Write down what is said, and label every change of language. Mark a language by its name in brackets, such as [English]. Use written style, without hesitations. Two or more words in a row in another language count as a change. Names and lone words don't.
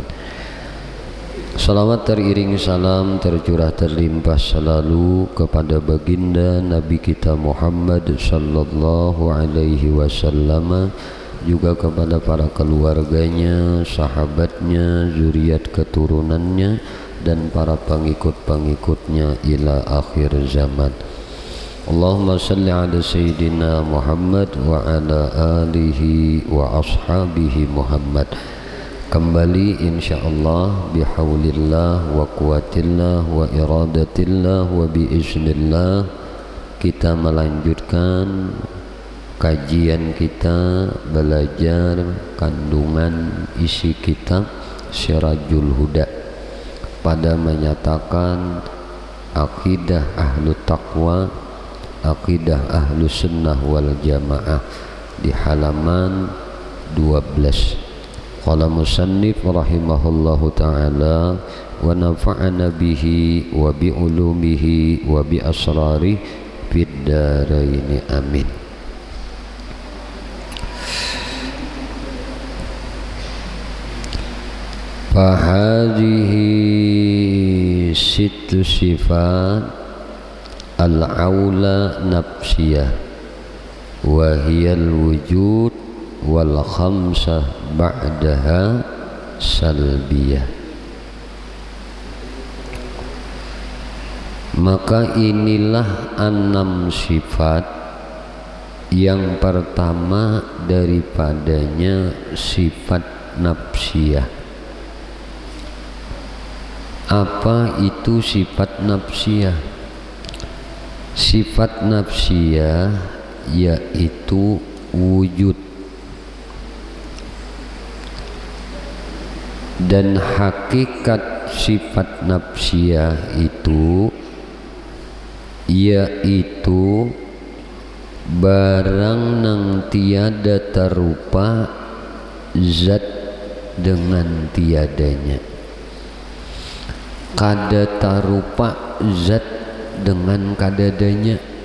[Indonesian] Salawat teriring salam tercurah terlimpah selalu kepada baginda Nabi kita Muhammad [Arabic] صلى الله عليه وسلم, [Indonesian] juga kepada para keluarganya, sahabatnya, zuriat keturunannya, dan para pengikut-pengikutnya [Arabic] إلى آخر الزمان. اللهم صل على سيدنا محمد وعلى آله وأصحابه محمد. Kembali إن شاء الله بحول الله وقوة الله وإرادة الله و [Indonesian] biiznillah kita melanjutkan kajian kita, belajar kandungan isi kitab Sirajul Huda pada menyatakan akidah [Arabic] أهل التقوى, [Indonesian] akidah [Arabic] أهل السنة والجماعة [Indonesian] di halaman 12. [Arabic] قال المصنف رحمه الله تعالى ونفعنا به وبعلومه وبأسراره في الدارين آمين. فهذه ست صفات الأولى نفسية وهي الوجود والخمسة بعدها سلبية. [Indonesian] Maka inilah 6 sifat. Yang pertama daripadanya sifat nafsiyah. Apa itu sifat nafsiyah? Sifat nafsiyah yaitu wujud, dan hakikat sifat nafsiyah itu [Banjar] yaitu barang nang tiada tarupa zat dengan tiadanya, kada tarupa zat dengan kadadanya.